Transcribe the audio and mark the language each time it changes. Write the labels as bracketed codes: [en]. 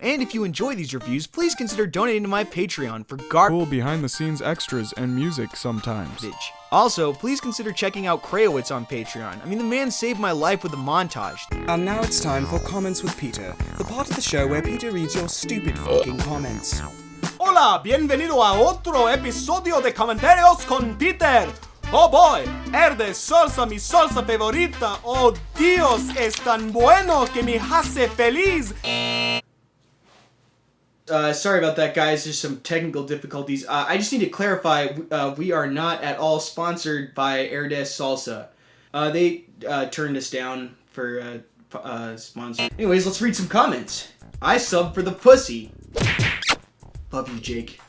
[en] And if you enjoy these reviews, please consider donating to my Patreon for Cool behind-the-scenes extras and music sometimes. garbage. Also, please consider checking out Kreyowitz on Patreon. I mean, the man saved my life with a montage. And now it's time for Comments with Peter, the part of the show where Peter reads your stupid fucking comments. [es] Hola, bienvenido a otro episodio de Comentarios con Peter. [en] Oh boy, [es] de salsa, mi salsa favorita. Oh Dios, es tan bueno que me hace feliz. [en] Sorry about that, guys. There's some technical difficulties. I just need to clarify, we are not at all sponsored by Herde Salsa. They turned us down for sponsor. Anyways, let's read some comments. I subbed for the pussy. Love you, Jake.